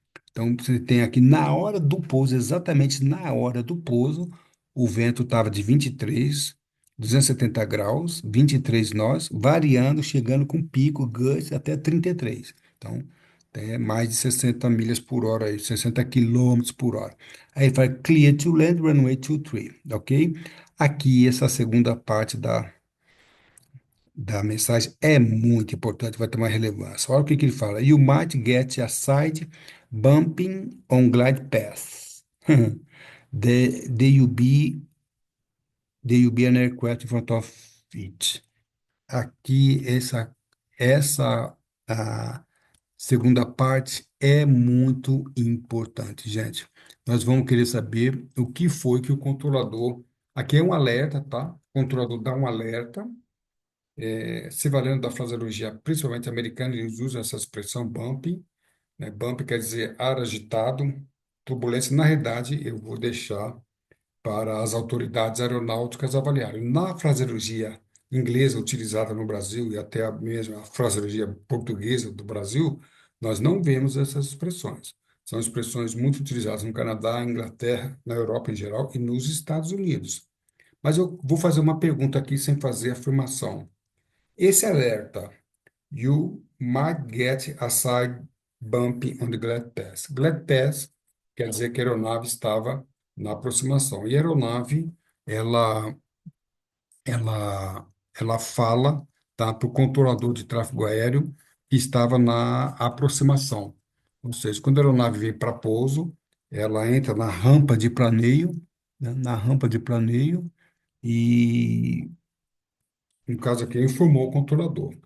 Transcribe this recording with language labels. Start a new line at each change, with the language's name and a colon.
Portuguese: Então, você tem aqui na hora do pouso, exatamente na hora do pouso, o vento estava de 23, 270 graus, 23 nós, variando, chegando com pico, gust até 33. Então, é mais de 60 milhas por hora, aí, 60 quilômetros por hora. Aí ele fala
English: clear to land, runway 23,
Portuguese: ok? Aqui, essa segunda parte da mensagem é muito importante, vai ter uma relevância. Olha o que que ele fala.
English: You might get a side bumping on glide path. There you be an aircraft in front of it.
Portuguese: Aqui, essa a segunda parte é muito importante, gente. Nós vamos querer saber o que foi que o controlador. Aqui é um alerta, tá? O controlador dá um alerta, se valendo da fraseologia, principalmente americana, eles usam essa expressão bumping, né? Bump quer dizer ar agitado, turbulência. Na realidade, eu vou deixar para as autoridades aeronáuticas avaliarem. Na fraseologia inglesa utilizada no Brasil e até a mesma fraseologia portuguesa do Brasil, nós não vemos essas expressões. São expressões muito utilizadas no Canadá, Inglaterra, na Europa em geral e nos Estados Unidos. Mas eu vou fazer uma pergunta aqui sem fazer afirmação. Esse alerta,
English: you might get a side bump on the glide path.
Portuguese: Glide path quer dizer que a aeronave estava na aproximação. E a aeronave, ela, ela fala, tá, para o controlador de tráfego aéreo que estava na aproximação. Ou seja, quando a aeronave vem para pouso, ela entra na rampa de planeio, né, na rampa de planeio, e, no caso aqui, informou o controlador.